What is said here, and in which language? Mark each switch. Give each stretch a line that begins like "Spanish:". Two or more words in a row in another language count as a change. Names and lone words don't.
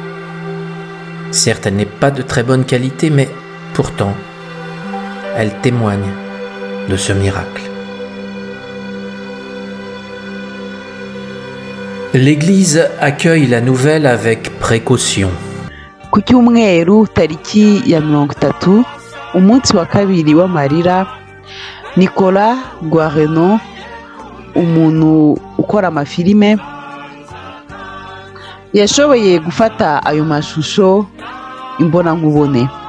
French: Certes, elle n'est pas de très bonne qualité, mais pourtant, elle témoigne de ce miracle. L'Église accueille la nouvelle avec précaution.
Kinyarwanda: Ku cyumweru tariki ya 30, umunsi wa kabiri w'amarira, Nicola Guarino, umuntu ukora amafilime, yashoboye gufata ayo mashusho imbonankubone.